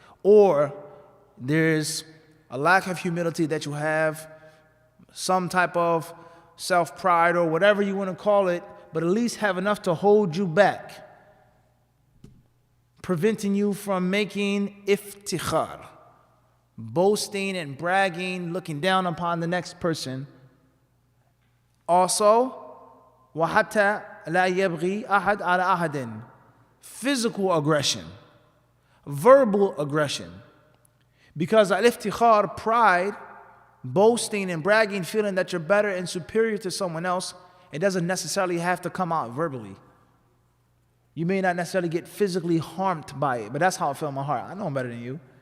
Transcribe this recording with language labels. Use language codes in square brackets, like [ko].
[en] Or there's a lack of humility that you have, some type of self-pride or whatever you want to call it, but at least have enough to hold you back, preventing you from making iftikhar, boasting and bragging, looking down upon the next person. [ar] Also, وَحَتَّى لَا يَبْغِي أَحَدْ عَلَى أَحَدٍ, [en] physical aggression, verbal aggression. Because al-iftikhar, pride, boasting and bragging, feeling that you're better and superior to someone else, it doesn't necessarily have to come out verbally. You may not necessarily get physically harmed by it, but that's how I feel in my heart. I know I'm better than you.